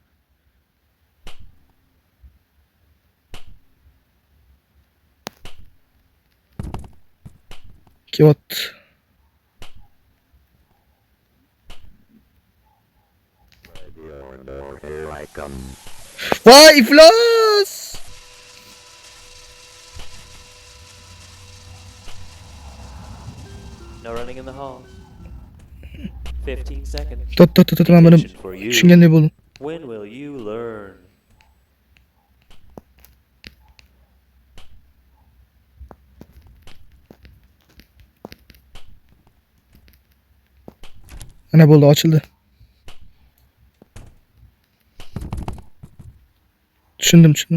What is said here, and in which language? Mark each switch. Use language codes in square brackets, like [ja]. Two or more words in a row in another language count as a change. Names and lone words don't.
[uz] Kiyot. Voy iflos! [en] No running in the halls. 15 seconds. [uz] Tot, men buni [en] Detention for you. [uz] tushungandek bo'ldim. [en] When will you learn? [uz] Ana bo'ldi, ochildi. Tushundim.